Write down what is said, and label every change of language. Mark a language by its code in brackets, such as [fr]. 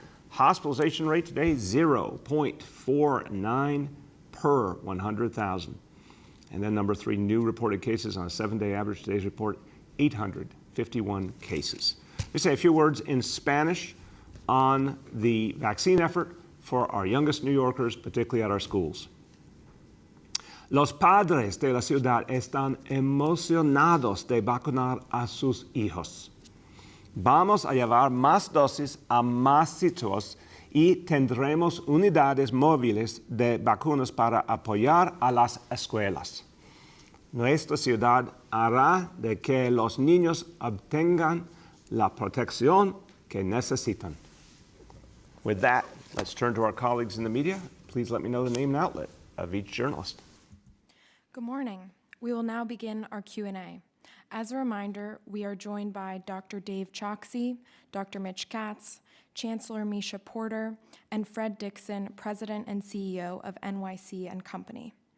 [en] Hospitalization rate today, 0.49 per 100,000. And then number three, new reported cases on a 7-day average. Today's report, 851 cases. Let me say a few words in Spanish on the vaccine effort for our youngest New Yorkers, particularly at our schools. [es] Los padres de la ciudad están emocionados de vacunar a sus hijos. Vamos a llevar más dosis a más sitios y tendremos unidades móviles de vacunas para apoyar a las escuelas. Nuestra ciudad hará de que los niños obtengan la protección que necesitan. [en] With that, let's turn to our colleagues in the media. Please let me know the name and outlet of each journalist. Good morning. We will now begin our Q&A. As a reminder, we are joined by Dr. Dave Choksi, Dr. Mitch Katz, Chancellor Misha Porter, and Fred Dixon, President and CEO of NYC and Company.